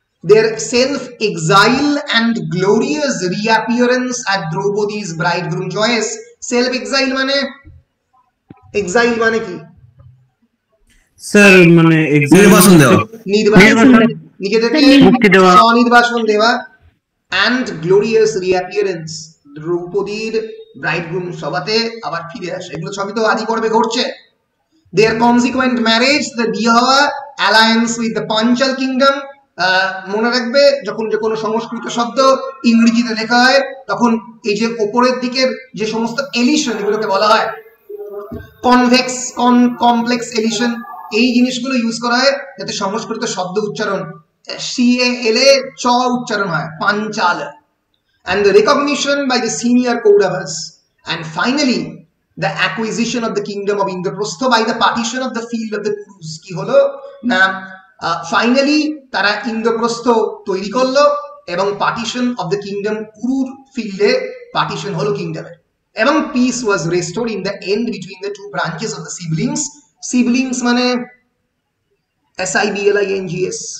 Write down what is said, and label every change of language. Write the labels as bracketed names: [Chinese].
[English] Their self-exile and glorious reappearance at Draupadi's bridegroom joyous. [Bangla] Self-exile exile মানে কি? Sir মানে নির্বাসন দেওয়া, নিজেদেরকে স্বনির্বাসন দেওয়া। [English] and glorious reappearance, [Bangla] দ্রৌপদীর ব্রাইডগ্রুম সভাতে আবার ফিরে আসে, এগুলো সবই তো আদি পর্বে ঘটছে। [English] Their consequent marriage, the [Bangla] বিয়ে হওয়া, [English] alliance with the Panchal kingdom. [Bangla] মনে রাখবে যখন যে কোনো সংস্কৃত শব্দ ইংরেজিতে লেখা হয় তখন এই যে উপরের দিকের যে সমস্ত এলিশন এগুলোকে বলা হয় কনভেক্স, কমপ্লেক্স এলিশন, এই জিনিসগুলো ইউজ করা হয় যাতে সংস্কৃত শব্দ উচ্চারণ CALA চ উচ্চারণ হয়, Panchal. [English] and the recognition by the senior Kauravas, and finally the acquisition of the kingdom of Indraprastha by the partition of the field of the Kurus. [Bangla] কি হলো না, ফাইনালি তারা ইন্দ্রপ্রস্থ তৈরি করলো এবং [English] partition of the kingdom, [Bangla] কুরুর ফিল্ডে পার্টিশন হলো কিংডমের, [English] এবং peace was restored in the end between the two branches of the siblings. [Bangla] Siblings মানে SIBLINGS,